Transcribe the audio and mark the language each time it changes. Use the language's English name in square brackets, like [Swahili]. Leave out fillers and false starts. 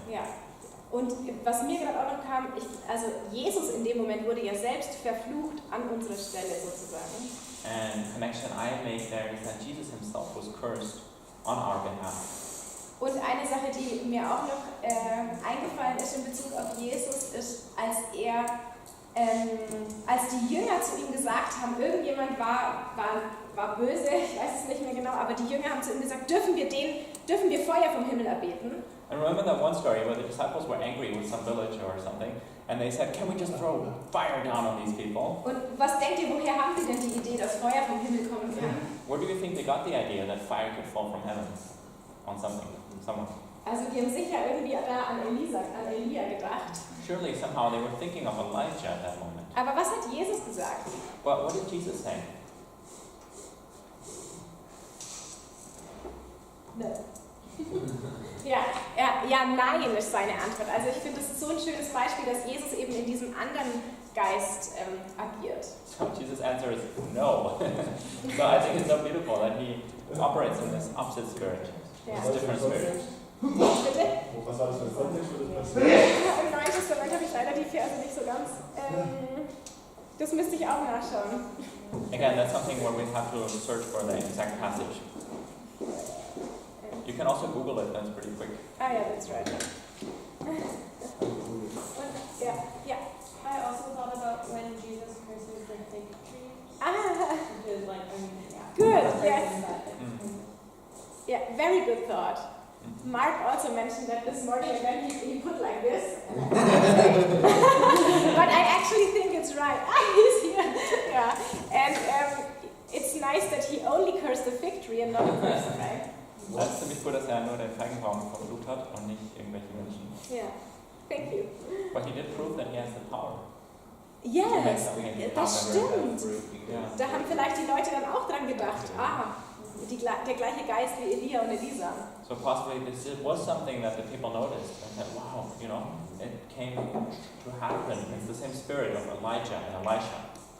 [German] Ja. Und was mir gerade auch noch kam, also Jesus in dem Moment wurde ja selbst verflucht an unserer Stelle sozusagen. [English] And the connection I make there is that Jesus himself was cursed on our behalf. [German] Und eine Sache, die mir auch noch eingefallen ist in Bezug auf Jesus, ist, als die Jünger zu ihm gesagt haben, irgendjemand war böse, ich weiß es nicht mehr genau, aber die Jünger haben zu ihm gesagt, dürfen wir Feuer vom Himmel erbeten? [English] And remember that one story where the disciples were angry with some village or something, and they said, can we just throw fire down on these people? [German] Und was denkt ihr, woher haben sie denn die Idee, dass Feuer vom Himmel kommen kann? [English] Where do you think they got the idea that fire could fall from heaven on something, someone? [German] Also die haben sicher irgendwie da an Elia gedacht. [English] Surely somehow they were thinking of Elijah at that moment. [German] Aber was hat Jesus gesagt? [English] But what did Jesus say? No. [German] Ja, nein ist seine Antwort. Also ich finde, das ist so ein schönes Beispiel, dass Jesus eben in diesem anderen Geist agiert. [English] So Jesus' answer is no. So I think it's so beautiful that he operates in this opposite spirit, [German] Ja. [English] this different spirit. [German] Bitte? Was war das für ein Kontext für das? Im Neuen Testament habe ich leider die Verse nicht so ganz. Das müsste ich auch nachschauen. [English] Again, that's something where we have to search for the exact passage. You can also Google it, that's pretty quick. Ah ja, that's right. [German] Ja. [English] I also thought about when Jesus curses the fig tree. Because like, Good, yeah. yes. Yeah, very good thought. Mark also mentioned that this morning, and then he put like this. But I actually think it's right. He's here. Yeah. And it's nice that he only cursed the fig tree and not a person, right? [German] Das ist ziemlich cool, dass er nur den Feigenbaum verflucht hat und nicht irgendwelche Menschen. [English] Ja, thank you. But he did prove that he has the power. [German] Yes, das stimmt. [English] Yeah. [German] Da haben vielleicht die Leute dann auch dran gedacht, der gleiche Geist wie Elia und Elisa. [English] So possibly this was something that the people noticed and said, wow, it came to happen. It's the same spirit of Elijah and Elisha.